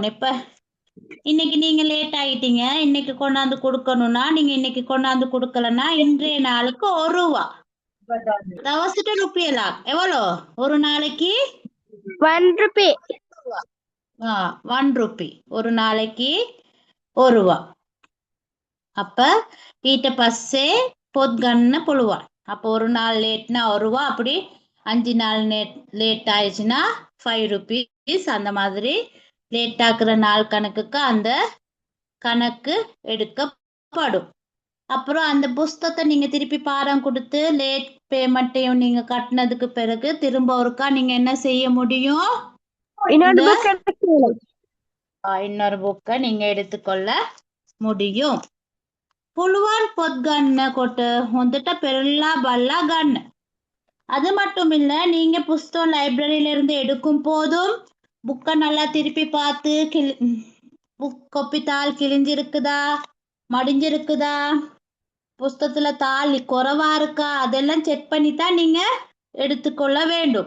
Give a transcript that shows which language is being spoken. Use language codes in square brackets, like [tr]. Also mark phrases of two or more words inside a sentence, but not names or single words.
[ta] இப்ப இன்னைக்கு நீங்க லேட் ஆகிட்டீங்க, இன்னைக்கு கொண்டாந்து கொடுக்கணும்னா நீங்க இன்னைக்கு கொண்டாந்து கொடுக்கலன்னா இன்றைய நாளுக்கு ₹1. தவசிட்ட ருப்பியலா எவ்வளோ ஒரு நாளைக்கு? ₹1. ₹1 ஒரு நாளைக்கு ₹1. [si] அப்ப ඊට පස්සේ පොත් ගන්න පුළුවන්. [ta] அப்ப ஒரு நாள் லேட்னா ₹1, அப்படி 5 நாள் லேட் ஆயிடுச்சுன்னா ₹5. அந்த மாதிரி லேட் ஆக்குற நாள் கணக்குக்கு அந்த கணக்கு எடுக்கப்படும். அப்புறம் அந்த புஸ்தகத்தை நீங்க திருப்பி பாடம் கொடுத்து [en] late payment [ta] நீங்க கட்டினதுக்கு பிறகு திரும்ப ஒருக்கா நீங்க என்ன செய்ய முடியும்? இன்னொரு புக்கை நீங்க எடுத்துக்கொள்ள முடியும். [si] පුළුවන් පොත් ගන්න කොට හොඳට පෙරලා බලලා ගන්න. [ta] அது மட்டும் இல்ல, நீங்க புஸ்தகம் லைப்ரரியில இருந்து எடுக்கும் போதும் புக்கை நல்லா திருப்பி பார்த்து [en] book copy [ta] தாள் கிழிஞ்சிருக்குதா, மடிஞ்சிருக்குதா, புஸ்தகத்துல தாள் குறைவா இருக்கா, அதெல்லாம் செக் பண்ணி தான் நீங்க எடுத்துக்கொள்ள வேண்டும்.